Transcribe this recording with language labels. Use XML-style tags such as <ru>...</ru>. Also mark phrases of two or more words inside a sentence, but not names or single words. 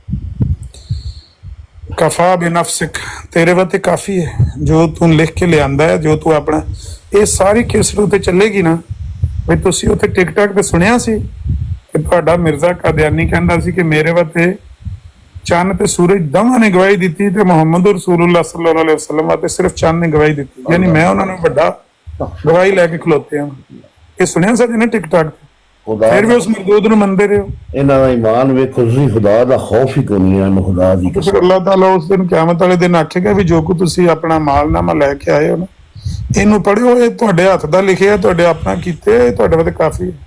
<ar>كفى بنفسك,</ar> <pa>ਤੇਰੇ ਵਾਸਤੇ ਕਾਫੀ ਹੈ ਜੋ ਤੂੰ ਲਿਖ ਕੇ ਲਿਆਂਦਾ ਹੈ, ਜੋ ਤੂੰ ਆਪਣਾ। ਇਹ ਸਾਰੀ ਕੇਸਟ ਉੱਤੇ ਚੱਲੇਗੀ ਨਾ ਵੀ ਤੁਸੀਂ ਉੱਥੇ ਟਿਕਟਾਕ ਤੇ ਸੁਣਿਆ ਸੀ ਕਿ ਤੁਹਾਡਾ ਮਿਰਜ਼ਾ ਕਾਦੀਆਨੀ ਕਹਿੰਦਾ ਸੀ ਕਿ ਮੇਰੇ ਵਾਸਤੇ ਚੰਨ ਤੇ ਸੂਰਜ ਦੋਵਾਂ ਨੇ ਗਵਾਹੀ ਦਿੱਤੀ ਤੇ ਮੁਹੰਮਦ</pa> <ar>رسول الله صلى الله عليه وسلم</ar> <pa>ਵਾਸਤੇ ਸਿਰਫ ਚੰਨ ਨੇ ਗਵਾਹੀ ਦਿੱਤੀ, ਯਾਨੀ ਮੈਂ ਉਹਨਾਂ ਨੂੰ ਵੱਡਾ ਗਵਾਹੀ ਲੈ ਕੇ ਖਲੋਤੇ ਹਾਂ। ਇਹ ਸੁਣਿਆ ਸੀ ਨਾ ਟਿਕਟਾਕ ਤੇ, ਫਿਰ ਵੀ ਉਸ ਮਰਦੂਦ ਨੂੰ ਮੰਨਦੇ ਰਹੇ ਹੋ। ਇਹਨਾਂ ਦਾ ਈਮਾਨ ਵੇਖੋ ਤੁਸੀਂ, ਖੁਦਾ ਦਾ ਖੌਫ ਹੀ ਕੋਈ ਨਹੀਂ ਇਹਨਾਂ ਖੁਦਾ ਦੀ ਫਿਰ ਅੱਲਾਹ ਤਾਲਾ ਉਸ ਦਿਨ ਕਿਆਮਤ ਵਾਲੇ ਦਿਨ ਆਖੇਗਾ ਵੀ ਜੋ ਕੁ ਤੁਸੀਂ ਆਪਣਾ ਮਾਲਨਾਮਾ ਲੈ ਕੇ ਆਏ ਹੋ ਨਾ, ਇਹਨੂੰ ਪੜ੍ਹਿਓ, ਇਹ ਤੁਹਾਡੇ ਹੱਥ ਦਾ ਲਿਖਿਆ, ਤੁਹਾਡੇ ਆਪਣਾ ਕੀਤੇ, ਇਹ ਤੁਹਾਡੇ ਵਾਸਤੇ ਕਾਫੀ ਹੈ।</pa>